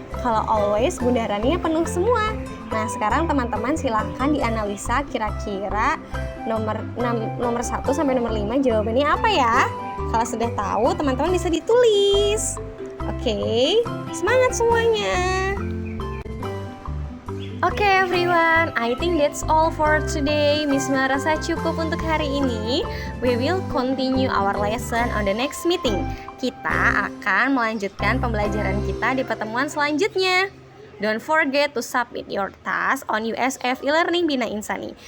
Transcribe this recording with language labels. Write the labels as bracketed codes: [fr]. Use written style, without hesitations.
[id] Kalau always bundarannya penuh semua. Nah, sekarang teman-teman silahkan dianalisa kira-kira nomor 1 sampai nomor 5 jawabannya apa ya? Kalau sudah tahu, teman-teman bisa ditulis. Oke, semangat semuanya. [en] Oke, everyone, I think that's all for today. Miss Mila [id] rasa cukup untuk hari ini. [en] We will continue our lesson on the next meeting. [id] Kita akan melanjutkan pembelajaran kita di pertemuan selanjutnya. [en] Don't forget to submit your task on USF e-learning Bina Insani.